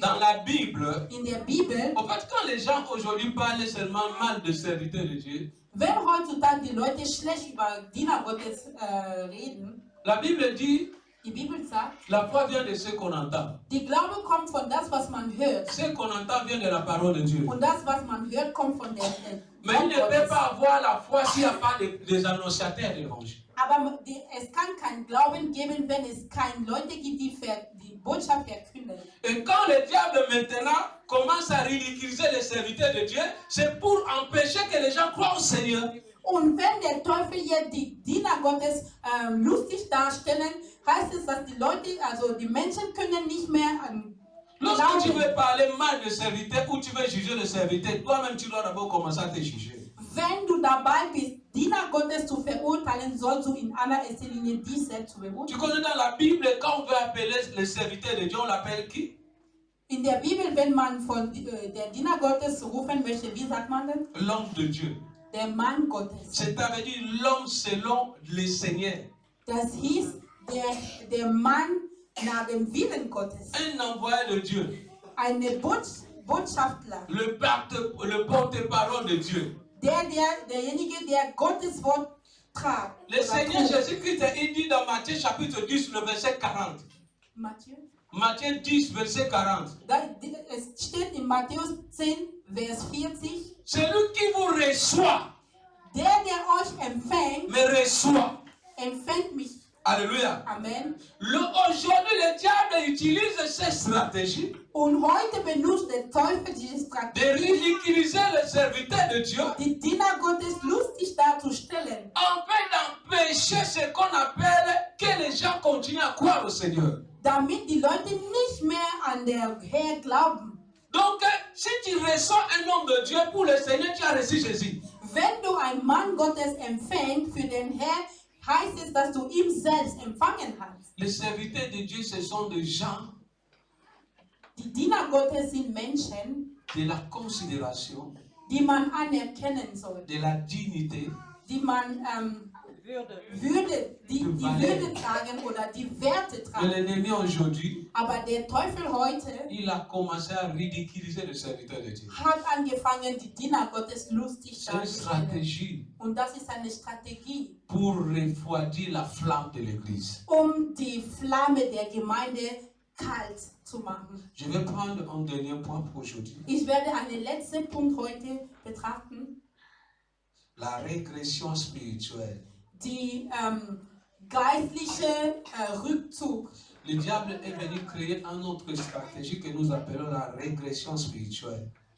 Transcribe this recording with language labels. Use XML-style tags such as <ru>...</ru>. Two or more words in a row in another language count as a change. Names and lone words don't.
<fr>Dans la Bible,</fr> <de>In der Bibel,</de> <fr>en fait, quand les gens aujourd'hui parlent seulement mal de serviteurs de Dieu,</fr> <de>wenn heutzutage die Leute schlecht über Diener Gottes reden,</de> <fr>la Bible dit,</fr> <de>die Bibel sagt,</de> <fr>la foi vient de ce qu'on entend.</fr> <de>die Glaube kommt von das, was man hört.</de> <fr>Ce qu'on entend vient de la parole de Dieu.</fr> <de>Und das, was man hört, kommt von der</de> <fr>Mais il ne peut pas avoir la foi s'il n'y a pas des annonciateurs de l'évangile.</fr> <de>Aber es kann keinen Glauben geben, wenn es keine Leute gibt, die Botschaft verkünden.</de> <fr>Et quand le diable maintenant commence à ridiculiser les serviteurs de Dieu, c'est pour empêcher que les gens croient au Seigneur.</fr> <de>Und wenn der Teufel jetzt die Diener Gottes lustig darstellen, heißt es, dass die Leute, also die Menschen können nicht mehr</de> <fr>Lorsque tu</fr> <de>glauben.</de> <fr>veux parler mal de serviteur ou tu veux juger le serviteur, toi-même tu dois d'abord commencer à te juger.</fr> <de>Wenn du dabei bist, Diener Gottes zu verurteilen, sollst du in allererster Linie dich selbst zu</de> <fr>Tu</fr> <de>beurteilen.</de> <fr>connais dans la Bible, quand on veut appeler le serviteur de Dieu, on l'appelle qui?</fr> <de>In der Bibel, wenn man von der Diener Gottes rufen möchte, wie sagt man denn?</de> <fr>L'homme de Dieu.</fr> <de>Der Mann Gottes.</de> <fr>C'est-à-dire l'homme selon le Seigneur.</fr> <de>Das hieß der Mann nach dem Willen Gottes.</de> <fr>Un envoyé de Dieu.</fr> <de>Eine Botschafter.</de> <fr>Le porte-parole de Dieu.</fr> <de>Derjenige, der Gottes Wort tragt.</de> <fr>Le Seigneur Jésus-Christ, il dit dans Matthieu chapitre 10, le verset 40. Matthieu? Matthieu 10, verset 40.</fr> <de>Es steht in Matthäus 10, Vers 40.</de> <fr>Celui qui vous reçoit,</fr> <de>Der euch empfängt,</de> <fr>me reçoit.</fr> <de>empfängt mich.</de> <fr>Alléluia. Amen. Aujourd'hui, le diable utilise cette stratégie</fr> <de>Und heute benutzt der Teufel diese</de> <fr>de</fr> <de>Strategie,</de> <fr>ridiculiser le serviteur de Dieu</fr> <de>die Diener Gottes lustig darzustellen,</de> <fr>afin d'empêcher ce qu'on appelle que les gens continuent à croire au Seigneur.</fr> <de>damit die Leute nicht mehr an der Herr glauben.</de> <fr>Donc, si tu reçois un homme de Dieu pour le Seigneur, tu as reçu Jésus.</fr> <de>Wenn du einen Mann Gottes empfängst für den Herrn, heißt es, dass du ihn selbst empfangen hast.</de> <fr>Les serviteurs de Dieu, ce sont des gens</fr> <de>Die Diener Gottes sind Menschen,</de> <fr>de la considération,</fr> <de>die man anerkennen soll,</de> <fr>de la dignité,</fr> <de>die man die Würde tragen oder die Werte</de> <fr>de</fr> <de>tragen.</de> <fr>l'ennemi aujourd'hui.</fr> <de>Aber der Teufel heute</de> <fr>Il a commencé à ridiculiser le serviteur de Dieu.</fr> <de>hat angefangen, die Diener Gottes lustig</de> <fr>C'est une</fr> <de>darzustellen.</de> <fr>stratégie</fr> <de>Und das ist eine Strategie,</de> <fr>pour refroidir la flamme de l'Église.</fr> <de>die Flamme der Gemeinde kalt zu machen.</de> <fr>Je vais prendre un dernier point pour aujourd'hui.</fr> <de>Ich werde einen letzten Punkt heute betrachten.</de> <fr>La régression spirituelle.</fr> <de>Die geistliche Rückzug.</de> <fr>Le diable est venu créer une autre stratégie que nous appelons la régression spirituelle.</fr>